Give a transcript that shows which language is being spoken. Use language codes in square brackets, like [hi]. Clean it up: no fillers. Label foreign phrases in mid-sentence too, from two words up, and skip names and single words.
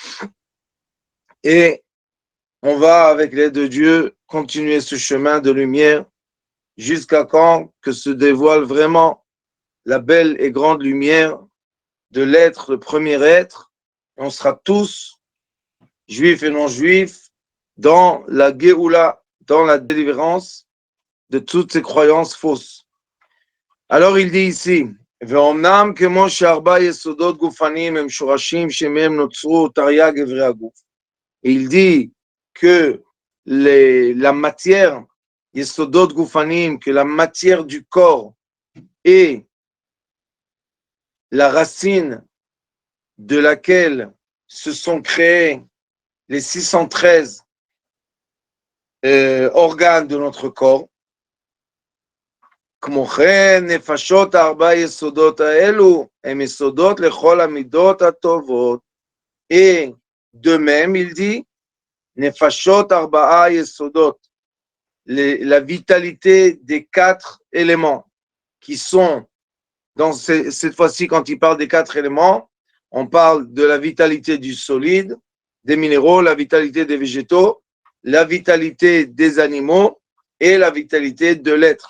[fr] et on va, avec l'aide de Dieu, continuer ce chemin de lumière jusqu'à quand que se dévoile vraiment la belle et grande lumière de l'être, le premier être. On sera tous, juifs et non-juifs, dans la Géoula, dans la délivrance de toutes ces croyances fausses. Alors il dit ici, [he] ואומנם כמו שארבע יסודות גופניים הם שורשים שמהם נוצרו תרי"ג איברי הגוף. [fr] Il dit que la matière, [he] יסודות גופניים, [fr] que la matière du corps est la racine de laquelle se sont créés les 613 organes de notre corps. [he] כמו כן, נפשות הארבע היסודות האלו הם יסודות לכל המידות הטובות. [fr] Et de même, il dit, [he] נפשות ארבעה יסודות, [fr] la vitalité des 4 éléments qui sont, dans cette fois-ci, quand il parle des 4 éléments, on parle de la vitalité du solide, des minéraux, la vitalité des végétaux, la vitalité des animaux et la vitalité de l'être.